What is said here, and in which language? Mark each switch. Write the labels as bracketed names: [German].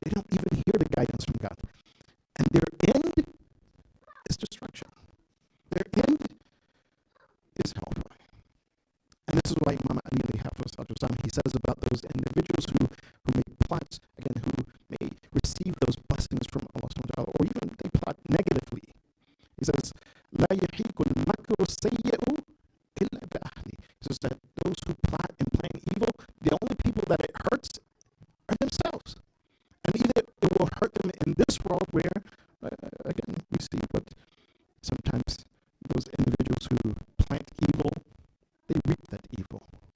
[English] They don't even hear the guidance from God. And their end is destruction. Their end is hellfire. And this is why Imam Ali alayhi hafiz, he says about those individuals who make plots, again, who may receive those blessings from Allah subhanahu wa ta'ala, or even they plot negatively. He says, [Arabic] لا يحيق المكر السيء إلا بأهله. [English] He says that those who plot and plan evil, the only people that it hurts are themselves. And either it will hurt them in this world where, again, we see what sometimes those individuals who plant evil, they reap that evil.